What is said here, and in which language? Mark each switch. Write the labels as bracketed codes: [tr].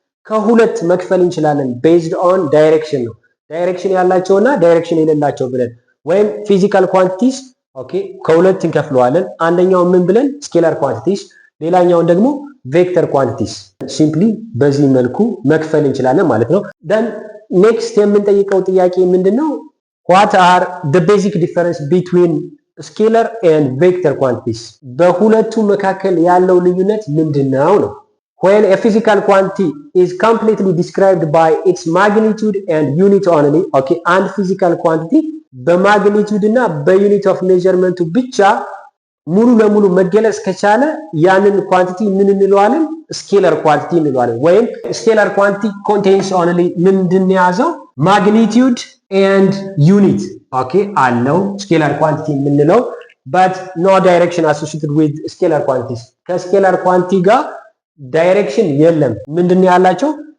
[am] ከሁለት መክፈል እንችላለን። [en] based on direction [am] ነው። ዳይሬክሽን ያላቸውና ዳይሬክሽን የሌላቸው ብለን ወይም ፊዚካል ኳንቲቲስ ኦኬ ከሁለት እንከፍለዋለን። አንደኛው ምን ብለን ስኬላር ኳንቲቲስ፣ ሌላኛውን ደግሞ ቬክተር ኳንቲቲስ። ሲምፕሊ በዚህ መልኩ መክፈል እንችላለን ማለት ነው። [en] then next [am] የምንጠይቀው ጥያቄ ምንድነው? [en] what are the basic difference between scalar and vector quantities? [am] በሁለቱ መካከል ያለው ልዩነት ምንድነው ነው? [en] when a physical quantity is completely described by its magnitude and unit only okay and physical quantity [am] በማግኒቲዩድ እና በዩኒት ኦፍ ሜዠርመንቱ ብቻ ሙሉ ለሙሉ መገለጽ ከቻለ ያንን ኳንቲቲ ምን እንለዋለን? ስኬላር ኳንቲቲ እንለዋለን። ወይም ስኬላር ኳንቲቲ [en] contains only [am] ምንድን ያዘው? ማግኒቲዩድ [en] and unit [am] ኦኬ አለው ስኬላር ኳንቲቲ የምንለው [en] but no direction associated with scalar quantities። [am] ከስኬላር ኳንቲቲ ጋር ዳይሬክሽን የለም። ምንድነው ያላቸው?